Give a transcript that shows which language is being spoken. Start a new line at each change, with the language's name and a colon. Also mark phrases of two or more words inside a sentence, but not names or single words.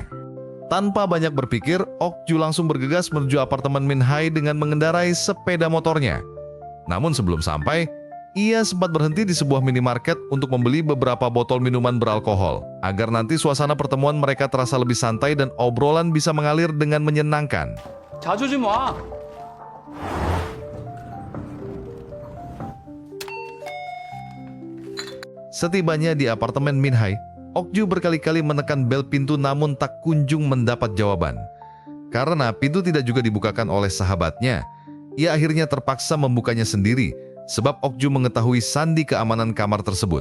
Indonesian: Tanpa banyak berpikir, Ok-ju langsung bergegas menuju apartemen Min Hae dengan mengendarai sepeda motornya. Namun sebelum sampai, ia sempat berhenti di sebuah minimarket untuk membeli beberapa botol minuman beralkohol, agar nanti suasana pertemuan mereka terasa lebih santai dan obrolan bisa mengalir dengan menyenangkan.
Korean: 자주 좀 와.
Indonesian: Setibanya di apartemen Min Hae, Ok-ju berkali-kali menekan bel pintu namun tak kunjung mendapat jawaban. Karena pintu tidak juga dibukakan oleh sahabatnya, ia akhirnya terpaksa membukanya sendiri, sebab Ok-ju mengetahui sandi keamanan kamar tersebut.